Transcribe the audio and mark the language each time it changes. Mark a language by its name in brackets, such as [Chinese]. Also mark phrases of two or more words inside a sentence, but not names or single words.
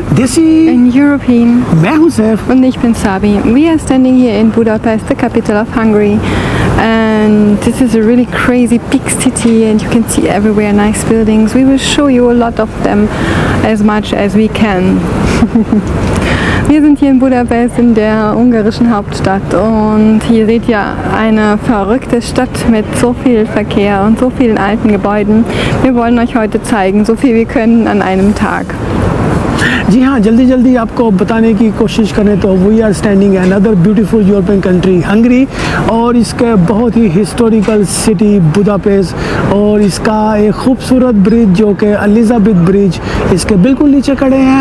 [English] दिस in European. [Urdu] میں ہوں سیف. [German] Und ich bin Sabi. [English] We are standing here in Budapest, the capital of Hungary. And this is a really crazy big city and you can see everywhere nice buildings. We will show you a lot of them as much as we can. [German] Wir sind hier in Budapest in der ungarischen Hauptstadt und hier seht ihr eine verrückte Stadt mit so viel Verkehr und so vielen alten Gebäuden. Wir wollen euch heute zeigen, so viel wir können an einem Tag. [Urdu] جی ہاں، جلدی آپ کو بتانے کی کوشش کریں تو [English] we are standing in another beautiful European country [Urdu] ہنگری، اور اس کے بہت ہی [English] historical city [Urdu] بوداپیسٹ، اور اس کا ایک خوبصورت برج جو کہ ایلزبتھ برج، اس کے بالکل نیچے کھڑے ہیں.